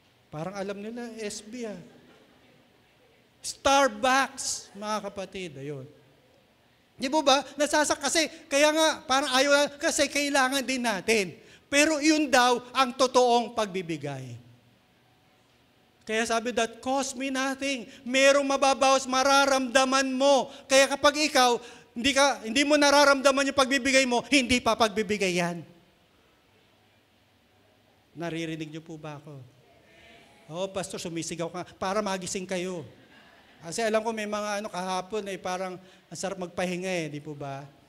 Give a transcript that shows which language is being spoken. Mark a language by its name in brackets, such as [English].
[Filipino] Parang alam nila, SB Starbucks, mga kapatid. Ayun. Di po ba? Kasi, kaya nga, parang ayaw kasi kailangan din natin. Pero yun daw ang totoong pagbibigay. Kaya sabi, [English] that cost me nothing. [Filipino] Merong mababawas, mararamdaman mo. Kaya kapag ikaw, hindi mo nararamdaman yung pagbibigay mo, hindi pa pagbibigay yan. Naririnig niyo po ba ako? Pastor, sumisigaw ka para magising kayo. Kasi alam ko may mga kahapon parang ang sarap magpahinga di po ba?